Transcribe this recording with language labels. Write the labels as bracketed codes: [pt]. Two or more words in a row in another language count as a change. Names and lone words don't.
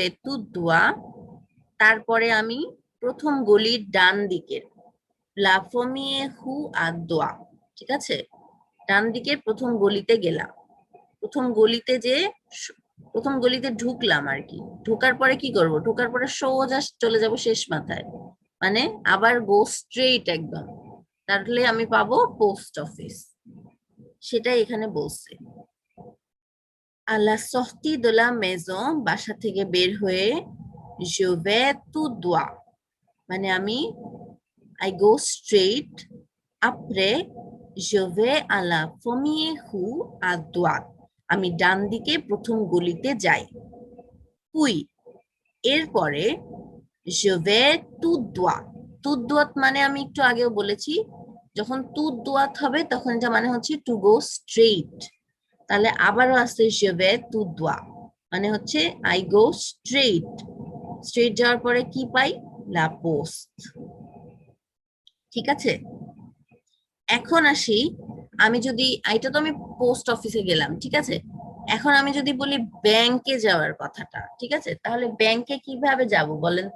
[bn] তু দোয়া, তারপরে আমি প্রথম গলির ডান দিকের [fr] la première rue à droite, [bn] ঠিক আছে, ডান দিকে প্রথম গলিতে গেলাম, প্রথম গলিতে যে প্রথম গলিতে ঢুকলাম আর কি, ঢোকার পরে কি করব, ঢোকার পরে সোজা চলে যাব শেষ মাথায়, মানে আবার [en] go straight [bn] একদম, তাহলে আমি পাবো [en] post office, [bn] সেটাই এখানে বলছে। [fr] à la sortie de la maison, [bn] বাসা থেকে বের হয়ে [fr] je vais tout droit, [bn] মানে আমি [en] I go straight, [fr] après je vais à la première rue à droite, [bn] আমি ডান দিকে প্রথম গলিতে যাই। puis এরপরে [fr] je vais tout droit, tout droit [bn] মানে আমি একটু আগেও বলেছি, যখন [fr] tout droit [bn] হবে তখন এটা মানে হচ্ছে [en] to go straight, [bn] তাহলে আবারও আছে [fr] je vais tout droit, [bn] মানে হচ্ছে [en] I go straight, [bn] স্ট্রেইট যাওয়ার পরে কি পাই? [fr] la poste. [bn] ঠিক আছে, এখন আসি, আমি যদি, এটা তো আমি পোস্ট অফিসে গেলাম, ঠিক আছে, এখন আমি যদি বলি ব্যাংকে যাওয়ার কথাটা, ঠিক আছে, তাহলে ব্যাংকে কিভাবে যাব বলেন তো?